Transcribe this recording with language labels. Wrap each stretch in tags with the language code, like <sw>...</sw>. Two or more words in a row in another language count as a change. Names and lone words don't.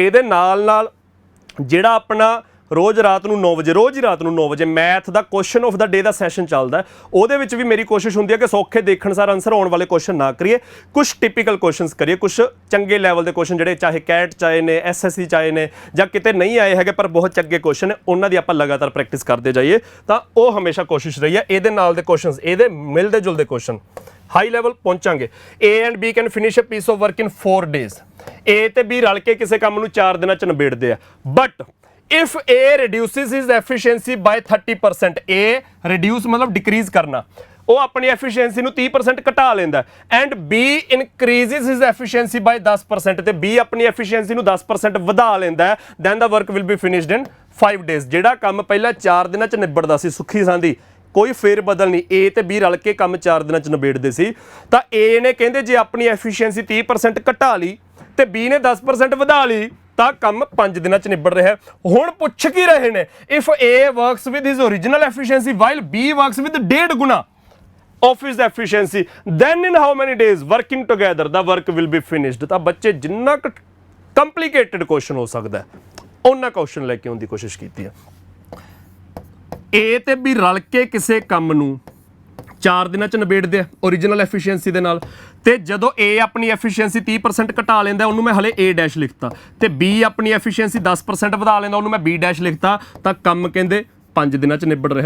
<pa>ਇਹਦੇ ਨਾਲ ਨਾਲ ਜਿਹੜਾ ਆਪਣਾ ਰੋਜ਼ ਰਾਤ ਨੂੰ 9 ਵਜੇ, ਰੋਜ਼ ਹੀ ਰਾਤ ਨੂੰ 9 ਵਜੇ ਮੈਥ ਦਾ</pa> <en>question of the day</en> <pa>ਦਾ ਸੈਸ਼ਨ ਚੱਲਦਾ, ਉਹਦੇ ਵਿੱਚ ਵੀ ਮੇਰੀ ਕੋਸ਼ਿਸ਼ ਹੁੰਦੀ ਹੈ ਕਿ ਸੌਖੇ ਦੇਖਣ ਸਾਰ ਆਨਸਰ ਆਉਣ ਵਾਲੇ ਕੁਐਸਚਨ ਨਾ ਕਰੀਏ, ਕੁਝ</pa> <en>typical questions</en> <pa>ਕਰੀਏ, ਕੁਝ ਚੰਗੇ ਲੈਵਲ ਦੇ ਕੁਐਸਚਨ ਜਿਹੜੇ ਚਾਹੇ ਕੈਟ ਚਾਹੇ ਨੇ, ਐਸਐਸਸੀ ਚਾਹੇ ਨੇ, ਜਾਂ ਕਿਤੇ ਨਹੀਂ ਆਏ ਹੈਗੇ ਪਰ ਬਹੁਤ ਚੰਗੇ ਕੁਐਸਚਨ ਨੇ, ਉਹਨਾਂ ਦੀ ਆਪਾਂ ਲਗਾਤਾਰ ਪ੍ਰੈਕਟਿਸ ਕਰਦੇ ਜਾਈਏ। ਤਾਂ ਉਹ ਹਮੇਸ਼ਾ ਕੋਸ਼ਿਸ਼ ਰਹੀ ਹੈ। ਇਹਦੇ ਨਾਲ ਦੇ ਕੁਐਸਚਨਸ, ਇਹਦੇ ਮਿਲਦੇ ਜੁਲਦੇ ਕੁਐਸਚਨ</pa> <en>high level</en> <pa>ਪਹੁੰਚਾਂਗੇ।</pa> <en>A and B can finish a piece of work in 4 days,</en> <pa>A ਤੇ B ਰਲ ਕੇ ਕਿਸੇ ਕੰਮ ਨੂੰ 4 ਦਿਨਾਂ 'ਚ ਨਿਬੇੜਦੇ ਆ।</pa> <en>ਬਟ if A reduces his efficiency by 30%, A reduce</en> <pa>ਮਤਲਬ ਡਿਕਰੀਜ਼ ਕਰਨਾ, ਉਹ ਆਪਣੀ ਐਫੀਸ਼ੀਐਂਸੀ ਨੂੰ 30% ਘਟਾ ਲੈਂਦਾ,</pa> <en>ਐਂਡ B increases his efficiency by 10%,</en> <pa>ਤੇ B ਆਪਣੀ ਐਫੀਸ਼ੀਐਂਸੀ ਨੂੰ 10% ਵਧਾ ਲੈਂਦਾ,</pa> <en>then the work will be finished in 5 days।</en> <pa>ਜਿਹੜਾ ਕੰਮ ਪਹਿਲਾਂ 4 ਦਿਨਾਂ 'ਚ ਨਿਬੜਦਾ ਸੀ ਸੁੱਖੀ ਸਾਂਦੀ, ਕੋਈ ਫੇਰ ਬਦਲ ਨਹੀਂ, A ਤੇ B ਰਲ ਕੇ ਕੰਮ 4 ਦਿਨਾਂ 'ਚ ਨਿਬੇੜਦੇ ਸੀ, ਤਾਂ A ਨੇ ਕਹਿੰਦੇ ਜੇ ਆਪਣੀ ਐਫੀਸ਼ੀਐਂਸੀ 30% ਘਟਾ ਲਈ ਤੇ B ਨੇ 10% ਵਧਾ ਲਈ ਤਾਂ ਕੰਮ 5 ਦਿਨਾਂ 'ਚ ਨਿਬੜ ਰਿਹਾ। ਹੁਣ ਪੁੱਛ ਕੀ ਰਹੇ ਨੇ,</pa> <en>ਇਫ A works with his original efficiency while B works with 1.5 ਗੁਣਾ of his efficiency, then in how many days working together the work will be finished।</en> <pa>ਤਾਂ ਬੱਚੇ ਜਿੰਨਾ ਕੰਪਲੀਕੇਟਡ ਕੁਐਸਚਨ ਹੋ ਸਕਦਾ ਉਹਨਾਂ ਕੁਐਸਚਨ ਲੈ ਕੇ ਆਉਣ ਦੀ ਕੋਸ਼ਿਸ਼ ਕੀਤੀ ਹੈ। A ਤੇ B ਰਲ ਕੇ ਕਿਸੇ ਕੰਮ ਨੂੰ 4 ਦਿਨਾਂ 'ਚ ਨਿਬੇੜਦੇ ਆ</pa> <en>original efficiency</en> <pa>ਦੇ ਨਾਲ। ਤੇ ਜਦੋਂ A ਆਪਣੀ ਐਫੀਸ਼ੀਐਂਸੀ 30% ਘਟਾ ਲੈਂਦਾ ਉਹਨੂੰ ਮੈਂ ਹਲੇ A ਡੈਸ਼ ਲਿਖਤਾ, ਤੇ B ਆਪਣੀ ਐਫੀਸ਼ੀਐਂਸੀ 10% ਵਧਾ ਲੈਂਦਾ ਉਹਨੂੰ ਮੈਂ B ਡੈਸ਼ ਲਿਖਤਾ, ਤਾਂ ਕੰਮ ਕਹਿੰਦੇ 5 ਦਿਨਾਂ 'ਚ ਨਿਬੜ ਰਿਹਾ।</pa>